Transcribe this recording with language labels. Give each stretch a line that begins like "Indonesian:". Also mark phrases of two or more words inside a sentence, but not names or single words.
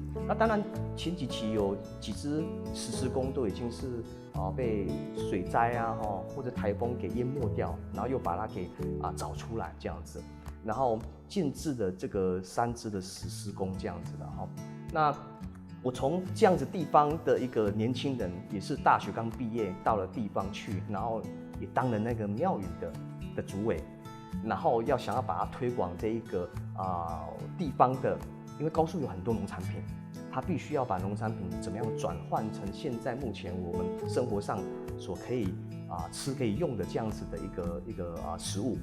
Chinese: 那當然前幾期有幾隻石獅宮都已經是被水災或者颱風給淹沒掉，然後又把它給找出來這樣子，然後建置了這個3隻的石獅宮這樣子的那我從這樣子地方的一個年輕人，也是大學剛畢業到了地方去，然後也當了那個廟宇的主委，然后想要把它推广这一个地方的，因为高树有很多农产品，它必须要把农产品怎么样转换成现在目前我们生活上所可以吃可以用的这样子的一个食物。